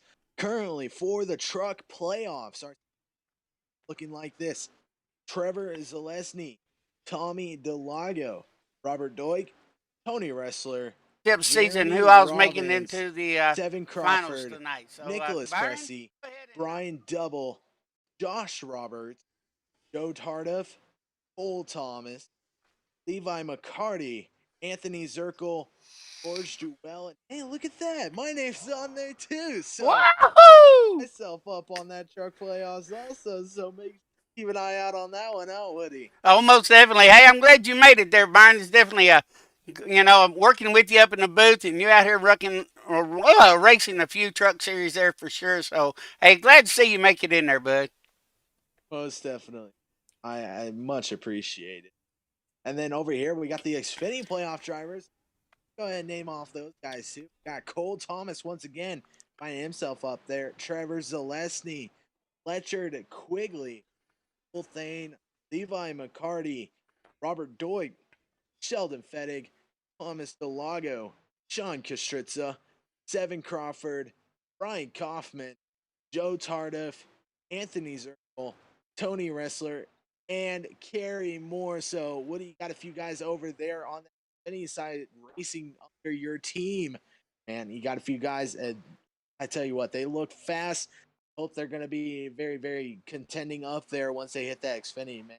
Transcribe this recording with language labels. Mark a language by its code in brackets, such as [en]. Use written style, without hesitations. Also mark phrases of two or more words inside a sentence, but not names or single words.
[en] Currently, for the truck playoffs, are looking like this: Trevor Zalesny, Tommy DeLago, Robert Doig, Tony Wrestler, Season, Jeremy who I was Robbins, making into the Devin finals Crawford, tonight. So, Nicholas Byron, Cressy, Brian Double, Josh Roberts, Joe Tardiff, Cole Thomas, Levi McCarty, Anthony Zirkle, George Jewell, and hey, look at that! My name's on there too. So wahoo! myself up on that truck playoffs also. So keep an eye out on that one, out, Woody. Oh, most definitely. Hey, I'm glad you made it there, Byron. It's definitely I'm working with you up in the booth, and you're out here racing a few truck series there for sure. So, hey, glad to see you make it in there, bud. Most definitely. I much appreciate it. And then over here, we got the Xfinity playoff drivers. Go ahead and name off those guys too. Got Cole Thomas once again, finding himself up there. Trevor Zalesny, Fletcher Quigley, Will Thane, Levi McCarty, Robert Doig, Sheldon Fettig, Thomas DeLago, Sean Kastritza, Sevin Crawford, Brian Kaufman, Joe Tardiff, Anthony Zirkle, Tony Wrestler, and Kerry Moore. So, what do you got? A few guys over there on the any side racing under your team, man. You got a few guys, and I tell you what, they look fast. Hope they're going to be very, very contending up there once they hit that Xfinity, man.